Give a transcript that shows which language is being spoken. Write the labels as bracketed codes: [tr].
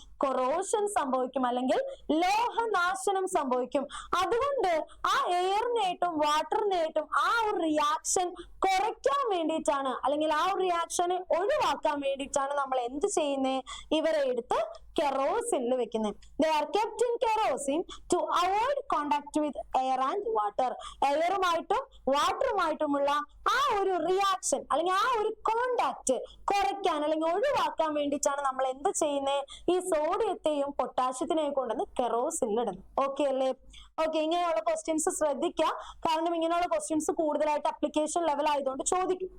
[ml] Corrosion സംഭവിക്കും, അല്ലെങ്കിൽ ലോഹനാശനം സംഭവിക്കും. അതുകൊണ്ട് ആ എയറിനായിട്ടും വാട്ടറിനായിട്ടും ആ ഒരു റിയാക്ഷൻ കുറയ്ക്കാൻ വേണ്ടിയിട്ടാണ്, അല്ലെങ്കിൽ ആ ഒരു റിയാക്ഷനെ ഒഴിവാക്കാൻ വേണ്ടിയിട്ടാണ് നമ്മൾ എന്ത് ചെയ്യുന്നത്? ഇവരെ എടുത്ത് കെറോസിനിൽ വെക്കുന്നത്. [en] They are kept in kerosene to avoid contact with air and water. [ml] എയറുമായിട്ടും വാട്ടറുമായിട്ടുമുള്ള ആ ഒരു റിയാക്ഷൻ അല്ലെങ്കിൽ ആ ഒരു കോണ്ടാക്ട് കുറയ്ക്കാൻ അല്ലെങ്കിൽ ഒഴിവാക്കാൻ വേണ്ടിയിട്ടാണ് നമ്മൾ എന്ത് ചെയ്യുന്നത്? ഈ സോഡിയത്തെയും പൊട്ടാഷ്യത്തിനെയും കൊണ്ടുവന്ന് കെറോസിനിൽ ഇടുന്നത്. ഓക്കെ അല്ലേ? ഓക്കെ, ഇങ്ങനെയുള്ള ക്വസ്റ്റ്യൻസ് ശ്രദ്ധിക്കുക. കാരണം ഇങ്ങനെയുള്ള ക്വസ്റ്റ്യൻസ് കൂടുതലായിട്ട് അപ്ലിക്കേഷൻ ലെവൽ ആയതുകൊണ്ട് ചോദിക്കും.